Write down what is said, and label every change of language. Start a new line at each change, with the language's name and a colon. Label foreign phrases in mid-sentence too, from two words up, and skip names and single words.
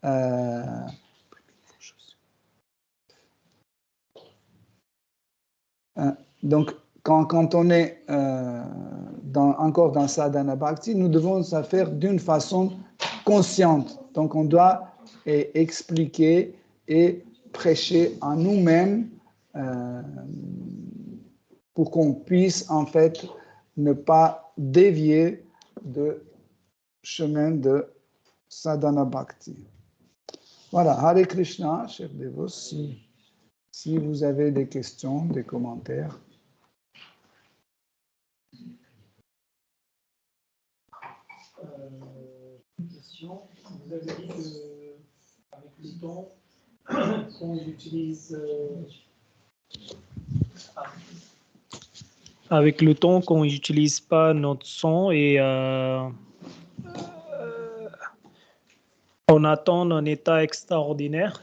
French: donc, quand on est encore dans
Sanskrit: sadhana bhakti,
French: nous devons ça faire d'une façon consciente. Donc, on doit expliquer et prêcher en nous-mêmes pour qu'on puisse, en fait, ne pas dévier de chemin de
Sanskrit: sadhana bhakti.
French: Voilà, Hare Krishna, chers dévots, si vous avez des questions, des commentaires. Une question. Vous avez dit qu'avec le temps, qu'on utilise avec le temps qu'on n'utilise pas notre son et on attend un état extraordinaire.